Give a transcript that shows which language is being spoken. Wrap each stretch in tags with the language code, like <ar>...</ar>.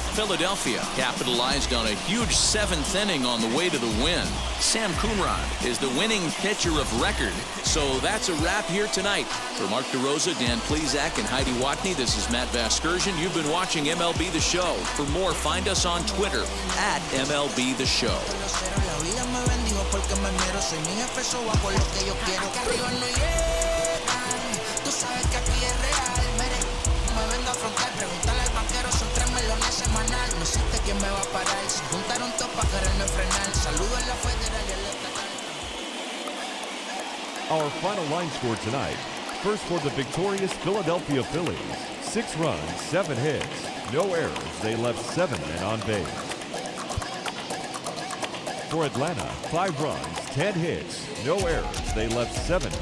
<en>Philadelphia capitalized on a huge 7th inning on the way to the win. Sam Coonrod is the winning pitcher of record. So that's a wrap here tonight. For Mark DeRosa, Dan Plesac, and Heidi Watney, this is Matt Vasgersian. You've been watching MLB The Show. For more, find us on Twitter at MLB The Show.</en> <es>Porque me miro, soy mi jefe, so hago lo que yo quiero. Acá arriba no llegan, tú sabes que aquí es real. Mire, me vengo a afrontar, preguntarle al banquero, son 3 melones semanal. No existe quien me va a parar, se juntaron todos para quererme frenar. Saludo en la federal y el estatal.</es> <en>Our final line score tonight. First for the victorious Philadelphia Phillies. 6 runs, 7 hits, no errors. They left 7 men on base. For Atlanta, 5 runs, 10 hits, no errors. They left 7 men</en>